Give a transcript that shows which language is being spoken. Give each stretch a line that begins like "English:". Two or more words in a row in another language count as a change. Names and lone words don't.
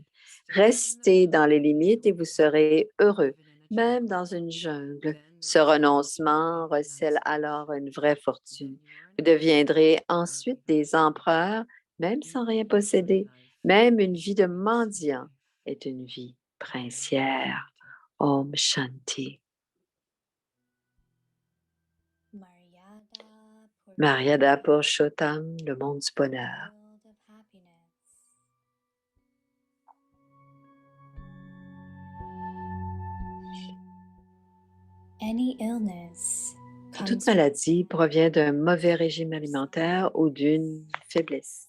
French: Restez dans les limites et vous serez heureux, même dans une jungle. Ce renoncement recèle alors une vraie fortune. Vous deviendrez ensuite des empereurs, même sans rien posséder. Même une vie de mendiant est une vie princière.
Hindi: Om Shanti. Mariada Purushottam,
French: le monde du bonheur. Toute maladie provient d'un mauvais régime alimentaire ou d'une faiblesse.